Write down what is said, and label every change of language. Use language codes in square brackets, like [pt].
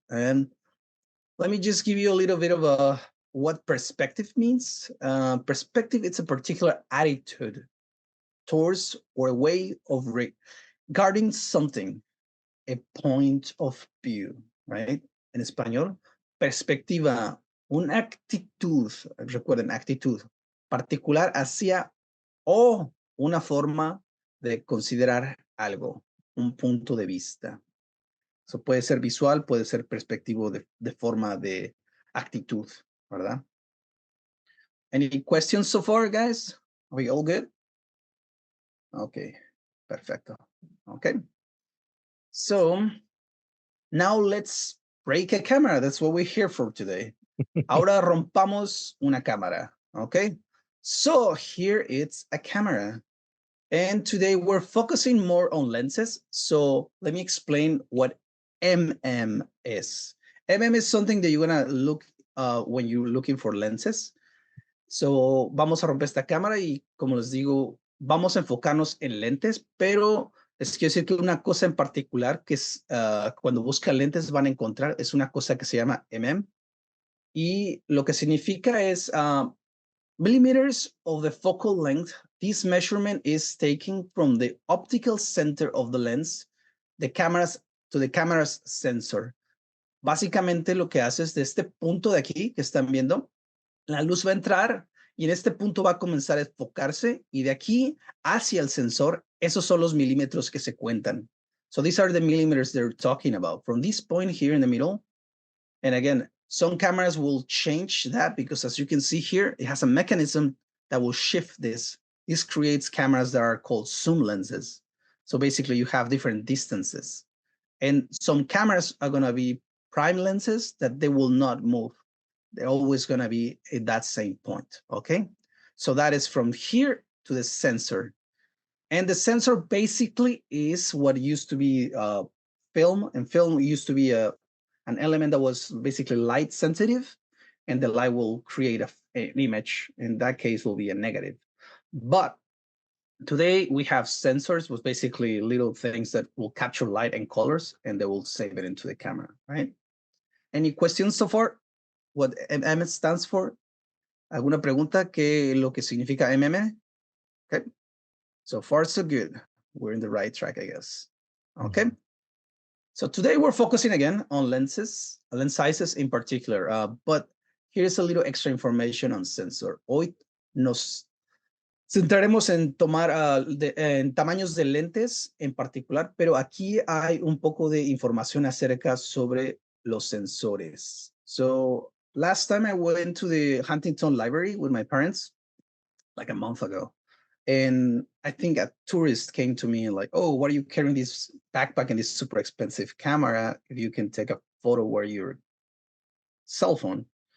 [en] And let me just give you a little bit of what perspective means. Perspective, it's a particular attitude towards or a way of regarding something, a point of view, right? [es] En español, perspectiva, una actitud, recuerden, actitud particular hacia o una forma de considerar algo, un punto de vista. So puede ser visual, puede ser perspectivo de forma de actitud, ¿verdad? [en] Any questions so far, guys? Are we all good? Okay, perfecto. Okay. So now let's break a camera. That's what we're here for today. [es] Ahora rompamos una cámara. [en] Okay. So here it's a camera. And today we're focusing more on lenses. So let me explain what MM is. MM is something that you're gonna look when you're looking for lenses. So [es] vamos a romper esta cámara y como les digo, vamos a enfocarnos en lentes, pero les quiero decir que una cosa en particular que es cuando buscan lentes van a encontrar es una cosa que se llama y lo que significa es [en] millimeters of the focal length. This measurement is taken from the optical center of the lens, the camera's sensor. [es] Básicamente lo que hace es de este punto de aquí que están viendo, la luz va a entrar y en este punto va a comenzar a enfocarse y de aquí hacia el sensor, esos son los milímetros que se cuentan. [en] So these are the millimeters they're talking about. From this point here in the middle, and again, some cameras will change that because as you can see here, it has a mechanism that will shift this. This creates cameras that are called zoom lenses. So basically you have different distances. And some cameras are gonna be prime lenses that they will not move. They're always gonna be at that same point, okay? So that is from here to the sensor. And the sensor basically is what used to be film, and film used to be an element that was basically light sensitive, and the light will create an image. In that case, will be a negative. But today we have sensors with basically little things that will capture light and colors, and they will save it into the camera, right? Any questions so far? What MM stands for? [es] ¿Alguna pregunta que lo que significa MM? [en] Okay. So far, so good. We're in the right track, I guess. Okay. Mm-hmm. So today we're focusing again on lenses, lens sizes in particular, but here's a little extra information on sensor. [es] Hoy nos centraremos en tomar en tamaños de lentes en particular, pero aquí hay un poco de información acerca sobre los sensores. [en] So last time I went to the Huntington Library with my parents, like a month ago. And I think a tourist came to me like, oh, what are you carrying this backpack and this super expensive camera if you can take a photo where your cell phone?